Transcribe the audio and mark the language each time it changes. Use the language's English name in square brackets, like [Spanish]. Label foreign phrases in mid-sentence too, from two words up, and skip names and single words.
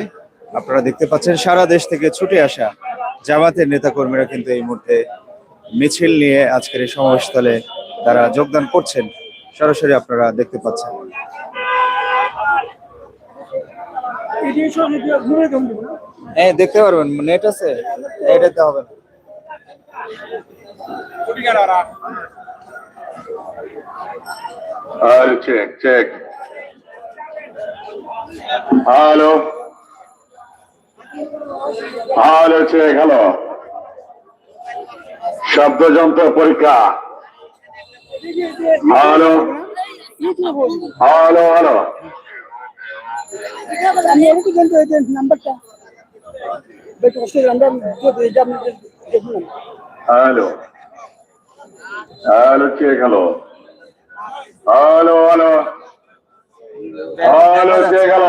[Bangla] আপনারা দেখতে পাচ্ছেন সারা দেশ থেকে ছুটে আসা জামাতের নেতাকর্মীরা কিন্তু এই মুহূর্তে মিছিল নিয়ে আজকের এই সমাবেশস্থলে তারা যোগদান করছেন, সরাসরি আপনারা দেখতে পাচ্ছেন। হ্যাঁ, দেখতে পারবেন, নেট আছে, এটাতে হবে না। [English] Hello, check, check. Hello. Hello, check, hello. [Bangla] শব্দযন্ত্র পরীক্ষা। [English] hello hello hello. hello hello check, hello hello hello hello check, hello.